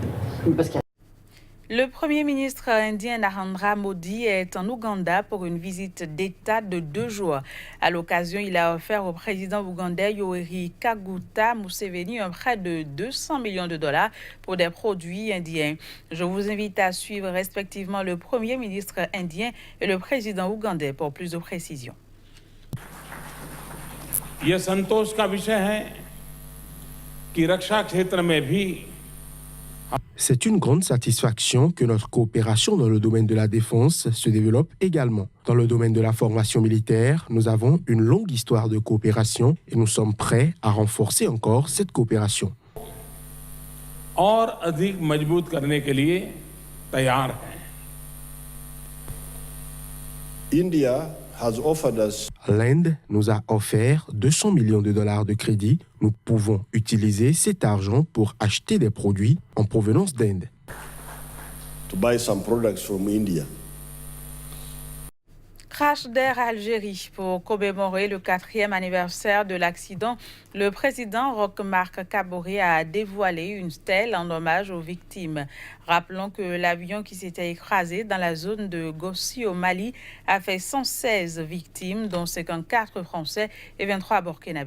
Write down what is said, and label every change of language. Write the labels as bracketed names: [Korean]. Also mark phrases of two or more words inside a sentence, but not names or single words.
[French] Le Premier ministre indien Narendra Modi est en Ouganda pour une visite d'État de 2 jours. À l'occasion, il a offert au président ougandais Yoweri Kaguta Museveni un prêt de 200 millions de dollars pour des produits indiens. Je vous invite à suivre respectivement le Premier ministre indien et le président ougandais pour plus de précisions. [Hindi] ये संतोष का विषय है कि रक्षा क्षेत्र में भी [French] C'est une grande satisfaction que notre coopération dans le domaine de la défense se développe également. Dans le domaine de la formation militaire, nous avons une longue histoire de coopération et nous sommes prêts à renforcer encore cette coopération. [Hindi] और अधिक मजबूत करने के लिए तैयार हैं। [English] India has offered us. [French] L'Inde nous a offert 200 millions de dollars de crédit. Nous pouvons utiliser cet argent pour acheter des produits en provenance d'Inde. [English] To buy some products from India. [French] Crash d'Air Algérie. Pour commémorer le 4e anniversaire de l'accident, le président Roch-Marc Kaboré a dévoilé une stèle en hommage aux victimes. Rappelons que l'avion qui s'était écrasé dans la zone de Gossi au Mali a fait 116 victimes, dont 54 Français et 23 Burkinabés.